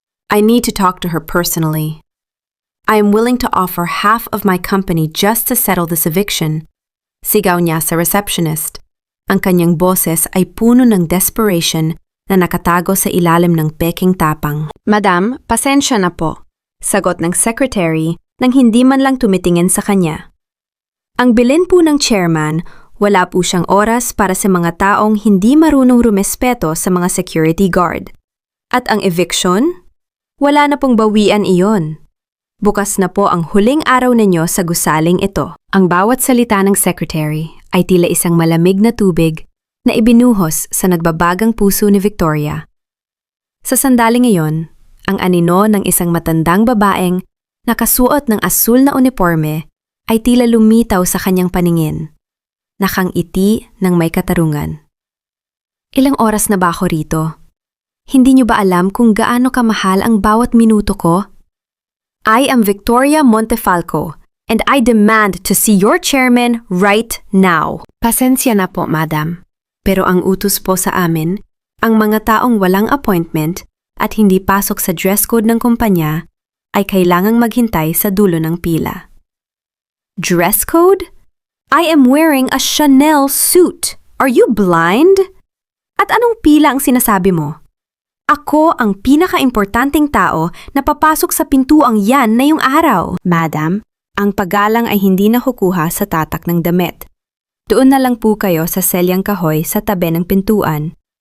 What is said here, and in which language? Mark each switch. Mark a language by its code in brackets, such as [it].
[en] I need to talk to her personally. I am willing to offer half of my company just to settle this eviction. [tl] Sigaw niya sa receptionist. Ang kanyang boses ay puno ng desperation na nakatago sa ilalim ng peking tapang. Madam, pasensya na po. Sagot ng secretary nang hindi man lang tumitingin sa kanya. Ang bilin po ng chairman, wala po siyang oras para sa mga taong hindi marunong rumespeto sa mga security guard. At ang eviction? Wala na pong bawian iyon. Bukas na po ang huling araw ninyo sa gusaling ito. Ang bawat salita ng secretary ay tila isang malamig na tubig na ibinuhos sa nagbabagang puso ni Victoria. Sa sandaling iyon, ang anino ng isang matandang babaeng nakasuot ng asul na uniforme ay tila lumitaw sa kanyang paningin. Nakangiti ng may katarungan. Ilang oras na ba ako rito? Hindi niyo ba alam kung gaano kamahal ang bawat minuto ko? [en] I am Victoria Montefalco and I demand to see your chairman right now. [tl] Pasensya na po, madam. Pero ang utos po sa amin, ang mga taong walang appointment at hindi pasok sa dress code ng kumpanya ay kailangang maghintay sa dulo ng pila. [en] Dress code? I am wearing a Chanel suit. Are you blind? [tl] At anong pila ang sinasabi mo? Ako ang pinaka-importanting tao na papasok sa pintuang yan na yung araw. Madam, ang paggalang ay hindi nakukuha sa tatak ng damit. Doon na lang po kayo sa selyang kahoy sa tabi ng pintuan.